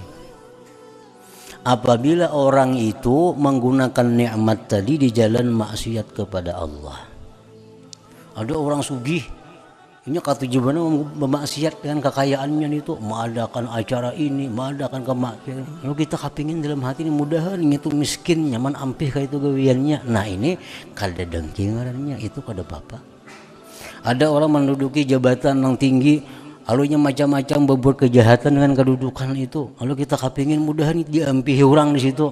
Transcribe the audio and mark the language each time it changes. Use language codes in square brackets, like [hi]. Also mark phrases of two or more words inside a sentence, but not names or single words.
[id] Apabila orang itu menggunakan nikmat tadi di jalan maksiat kepada Allah. Ada orang sugih, ini kata tujuannya memaksiat dengan kekayaannya itu, mengadakan acara ini, mengadakan kemaksiatan. [bjn] Lalu kita kapingin dalam hati ini mudahan itu miskin, nyaman ampih kayak itu gawiannya. [id] Nah ini [bjn] kada dengki ngarannya, [id] itu kada apa-apa. Ada orang menduduki jabatan yang tinggi, alunya macam-macam berbuat kejahatan dengan kedudukan itu, lalu kita kapingin mudahan diampihi orang di situ.